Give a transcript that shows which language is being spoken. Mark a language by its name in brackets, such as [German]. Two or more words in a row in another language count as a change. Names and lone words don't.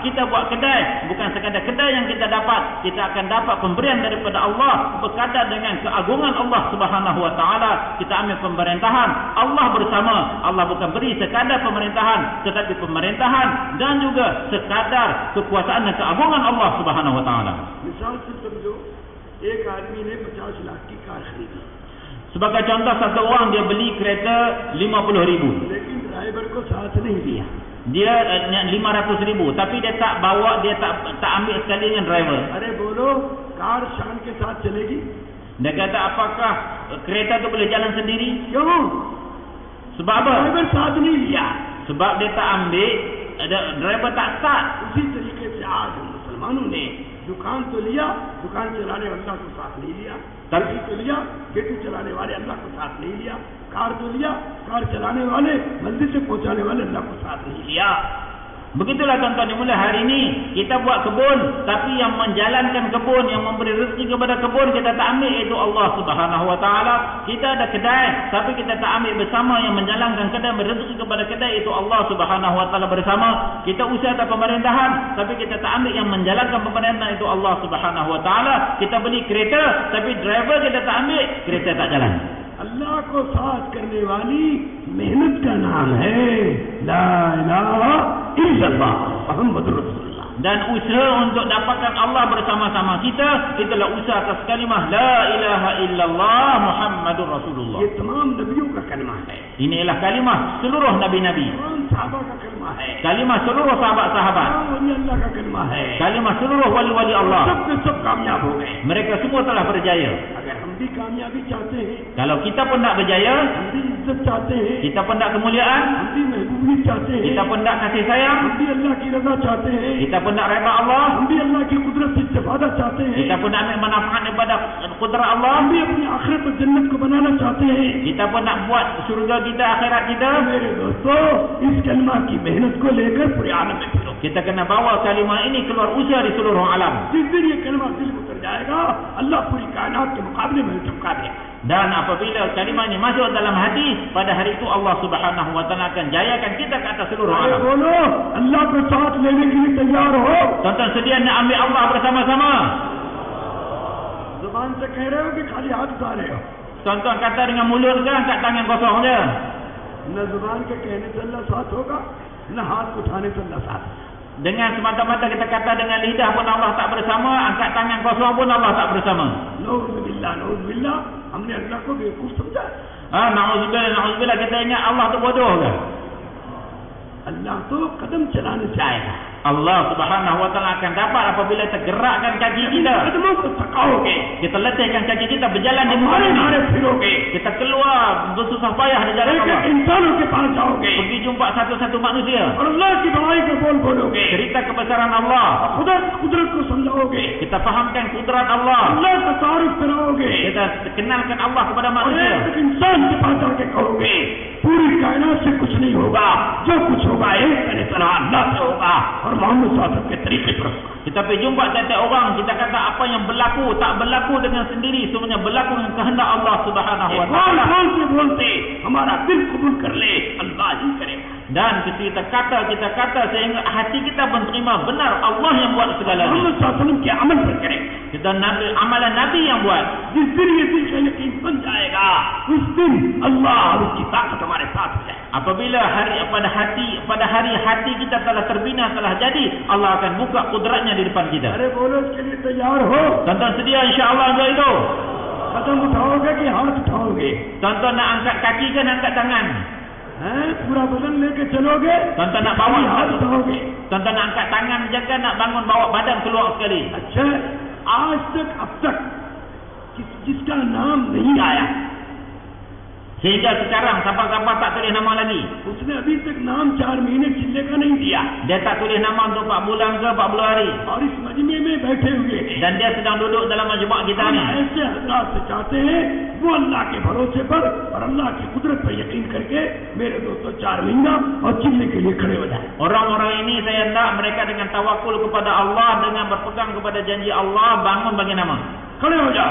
[Malay] Kita buat kedai, bukan sekadar kedai yang kita dapat, kita akan dapat pemberian daripada Allah berkadar dengan keagungan Allah [Arabic] سبحانه وتعالى. [Malay] Kita ambil pemerintahan, Allah bersama, Allah bukan beri sekadar pemerintahan, tetapi pemerintahan dan juga sekadar kekuasaan dan keagungan Allah [Arabic] سبحانه وتعالى. [Hindi] मिसाल से समझो, एक आदमी ने 50 लाख की कार खरीदी, [Malay] Sebagai contoh, satu orang dia beli kereta 50,000. [Hindi] लेकिन ड्राइवर को साथ नहीं दिया. [Malay] Dia 500,000, tapi dia tak bawa, dia tak ambil sekali dengan driver. [Hindi] अरे बोलो, कार शान के साथ चलेगी? [Malay] Dia kata, apakah kereta tu boleh jalan sendiri? [Hindi] क्यों? [Malay] Sebab apa? [Hindi] ड्राइवर साथ नहीं लिया. [Malay] Sebab dia tak ambil, driver tak start. [Hindi] उसी तरीके से आज मुसलमानों ने दुकान तो लिया, दुकान चलाने वाला को साथ नहीं लिया. खेती तो लिया, खेती चलाने वाले अल्लाह को साथ नहीं लिया. कार तो लिया, कार चलाने वाले मंजिल से पहुंचाने वाले अल्लाह को साथ नहीं लिया. [Malay] Begitulah tuan-tuan yang mulia, hari ini kita buat kebun, tapi yang menjalankan kebun, yang memberi rezeki kepada kebun, kita tak ambil, iaitu Allah [Arabic] سبحانه وتعالى. [Malay] Kita ada kedai, tapi kita tak ambil bersama, yang menjalankan kedai, memberi rezeki kepada kedai, iaitu Allah [Arabic] سبحانه وتعالى [Malay] bersama. Kita usaha atas pemerintahan, tapi kita tak ambil yang menjalankan pemerintahan, itu Allah [Arabic] سبحانه وتعالى. [Malay] Kita beli kereta, tapi driver kita tak ambil, kereta tak jalan. [Hindi] अल्लाह को साथ करने वाली मेहनत का नाम है [Arabic] لا إله إلا الله محمد رسول الله. [Malay] Dan usaha untuk dapatkan Allah bersama-sama kita, itulah usaha atas kalimah [Arabic] لا إله إلا الله محمد رسول الله. [Hindi] इन तमाम नबियों का कलिमा है. [Malay] Ini ialah kalimah seluruh nabi-nabi. [Hindi] सहाबा का कलिमा है. [Malay] Kalimah seluruh sahabat-sahabat. [Hindi] वली अल्लाह का कलिमा है. [Malay] Kalimah seluruh wali-wali Allah. [Hindi] सब कामयाब हो गए. [Malay] Mereka semua telah berjaya. [Hindi] अगर हम भी कामयाबी चाहते हैं. [Malay] Kalau kita pun nak berjaya, [Hindi] हम भी इज़्ज़त चाहते हैं. [Malay] Kita pun nak kemuliaan, [Hindi] हम भी महबूबियत चाहते हैं. [Malay] Kita pun nak kasih sayang, [Hindi] हम भी अल्लाह की रज़ा चाहते हैं. [Malay] Kita pun nak redha Allah, [Hindi] हम भी अल्लाह की कुदरत से इस्तिफादा चाहते हैं. [Malay] Kita pun nak ambil manfaat daripada kudrat Allah. [Hindi] हम भी अपनी आखिरत और जन्नत को बनाना चाहते हैं. [Malay] Kita pun nak buat surga kita, akhirat kita. [Hindi] मेरे दोस्तों, इस कलमा की मेहनत को लेकर पूरे आलम में फिरो. [Malay] Kita kena bawa kalimah ini keluar usaha di seluruh alam. [Hindi] जिस दिन ये कलमा दिल में उतर जाएगा, अल्लाह पूरी कायनात के मुकाबले में चमका देगा. [Malay] Dan apabila kalimah ini masuk dalam hati, pada hari itu Allah [Arabic] سبحانه وتعالى [Malay] akan jayakan kita ke atas seluruh alam. [Hindi] बोलो, अल्लाह को साथ लेने के लिए तैयार हो. [Malay] Tuan-tuan sedia nak ambil Allah bersama-sama? [Hindi] ज़ुबान से कह रहे हो कि खाली हाथ उठा रहे हो? [Malay] Tuan-tuan kata dengan mulut ke angkat tangan kosong je? [Hindi] न ज़ुबान के कहने से अल्लाह साथ होगा, न हाथ उठाने से अल्लाह साथ. [Malay] Dengan semata-mata kita kata dengan lidah pun Allah tak bersama, angkat tangan kosong pun Allah tak bersama. [Arabic] نعوذ بالله، نعوذ بالله, [Hindi] हमने अल्लाह को बेवकूफ समझा. [Arabic] نعوذ بالله، نعوذ بالله, [Malay] kita ingat Allah tu bodoh ke? [Hindi] अल्लाह तो कदम चलाने से आएगा. [Malay] Allah [Arabic] سبحانه وتعالى [Malay] akan dapat apabila kita gerakkan kaki kita. Kita letihkan kaki kita berjalan di muka bumi. Kita keluar bersusah payah di jalan Allah. Pergi jumpa satu-satu manusia. Cerita kebesaran Allah. Kita fahamkan kudrat Allah. Kita kenalkan Allah kepada manusia. [Hindi] पूरी कायनात से कुछ नहीं होगा, जो कुछ होगा एक तरह अल्लाह से होगा और मोहम्मद [Arabic] صلى الله عليه وسلم [Hindi] के तरीके पर। [Malay] Kita pergi jumpa tiap-tiap orang, kita kata apa yang berlaku, tak berlaku dengan sendiri, semuanya berlaku dengan kehendak Allah [Arabic] سبحانه وتعالى. [Hindi] बोलते हमारा दिल कबूल कर ले, अल्लाह ही करेगा। [Malay] Dan kita kata sehingga hati kita menerima benar Allah yang buat segalanya. [Hindi] मोहम्मद [Arabic] صلى الله عليه وسلم [Hindi] के अमल पर करें। [Malay] Kita amalan Nabi yang buat. [Hindi] जिस दिन ये दिल का यकीन बन जाएगा, उस दिन अल्लाह और उसकी ताकत हमारे साथ है। [Malay] Apabila pada hari hati kita telah terbina, telah jadi, Allah akan buka kudratnya di depan kita. [Hindi] अरे बोलो इसके लिए तैयार हो? [Malay] Tuan-tuan sedia insya-Allah untuk itu? [Hindi] कदम उठाओगे कि हाथ उठाओगे? [Malay] Tuan-tuan nak angkat kaki ke nak angkat tangan? [Hindi] पूरा बदन लेके चलोगे? [Malay] Tuan-tuan nak bawa [Hindi] हाथ उठाओगे? [Malay] Tuan-tuan nak angkat tangan je ke nak bangun bawa badan keluar sekali? [Hindi] अच्छा, आज तक अब तक जिसका नाम नहीं आया, [Malay] Sehingga sekarang siapa-siapa tak tulis nama lagi. [Hindi] उसने अभी तक नाम 4 महीने चिल्ले का नहीं दिया, [Malay] Dia tak tulis nama untuk 4 bulan ke 40 hari. [Hindi] और इस मजमे में बैठे हुए हैं। [Malay] Dan dia sedang duduk dalam majlis kita [Hindi] हम [Malay] ni. [Hindi] ऐसे हजरात से चाहते हैं वो अल्लाह के भरोसे पर और अल्लाह की कुदरत पर यकीन करके मेरे दोस्तों 4 महीना और चिल्ले के लिए खड़े हो जाए। [Malay] Orang-orang ini saya hendak mereka dengan tawakul kepada Allah, dengan berpegang kepada janji Allah, bangun bagi nama. [Hindi] खड़े हो जाओ।